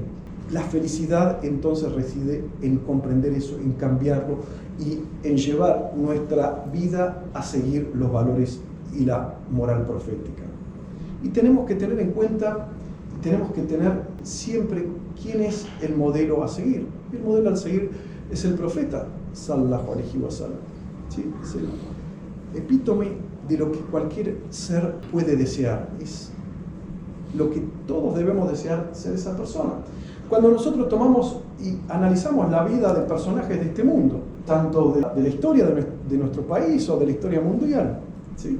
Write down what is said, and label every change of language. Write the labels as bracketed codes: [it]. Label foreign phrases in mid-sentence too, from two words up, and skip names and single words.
[es] La felicidad entonces reside en comprender eso, en cambiarlo y en llevar nuestra vida a seguir los valores y la moral profética. Y tenemos que tener en cuenta, tenemos que tener siempre quién es el modelo a seguir. El modelo a seguir es el profeta, [ar] صلى الله عليه وسلم. [es] ¿Sí? Es el epítome de lo que cualquier ser puede desear. Es lo que todos debemos desear ser esa persona. Cuando nosotros tomamos y analizamos la vida de personajes de este mundo, tanto de la historia de nuestro país o de la historia mundial, ¿sí?